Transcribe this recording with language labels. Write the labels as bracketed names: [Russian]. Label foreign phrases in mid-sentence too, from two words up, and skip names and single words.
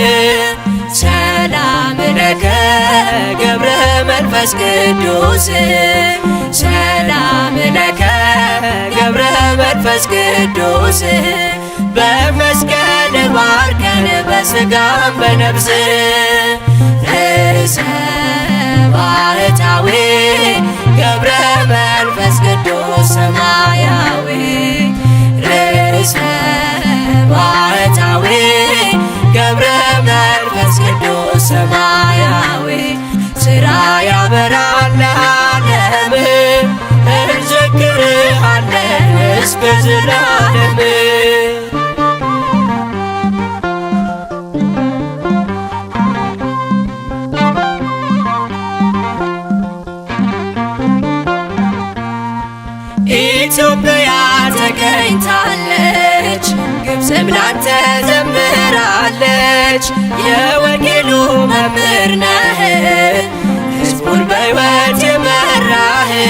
[Geez] ሰላም ለከ ገብረ መንፈስ ቅዱስ ሰላም ለከ ገብረ መንፈስ ቅዱስ [Amharic] በመስቀል ባርከን በሥጋም በነፍስ ርእሰ ባህታዊ ገብረ መንፈስ ቅዱስ ሰማያዊ ርእሰ ባህታዊ ገብረ መንፈስ ቅዱስ ሰማያዊ ሥራ ያበራል ለዓለም እንዘክርሃለን እስከ ዘላለም። ኢትዮጵያ ተገኝታለች ግብፅም ላንተ ዘምራለች። የወንጌሉ መምህር ነህ ሕዝቡን በሕይወት የመራህ።